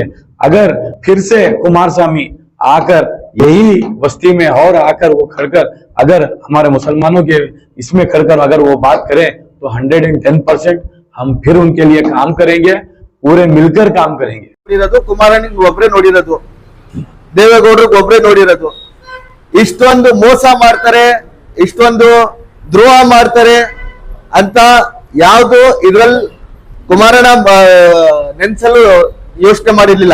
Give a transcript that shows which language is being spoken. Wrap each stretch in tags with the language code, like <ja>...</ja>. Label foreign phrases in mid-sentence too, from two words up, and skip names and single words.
<hi>अगर फिर से कुमारस्वामी आकर यही बस्ती में और आकर वो खड़कर अगर हमारे मुसलमानों के इसमें खड़कर अगर वो बात करें, तो 110% हम फिर उनके लिए काम करेंगे, पूरे मिलकर काम करेंगे।</hi> <kn>ಕುಮಾರಣ್ಣ ಒಬ್ಬರೇ ನೋಡಿರೋದು, ದೇವೇಗೌಡರಿಗೆ ಒಬ್ಬರೇ ನೋಡಿರೋದು. ಇಷ್ಟೊಂದು ಮೋಸ ಮಾಡ್ತಾರೆ, ಇಷ್ಟೊಂದು ದ್ರೋಹ ಮಾಡ್ತಾರೆ ಅಂತ ಯಾವುದು ಇದ್ರಲ್ಲಿ ಕುಮಾರಣ್ಣ ನೆನ್ಸಲು ಯೋಚನೆ ಮಾಡಿರ್ಲಿಲ್ಲ.</kn>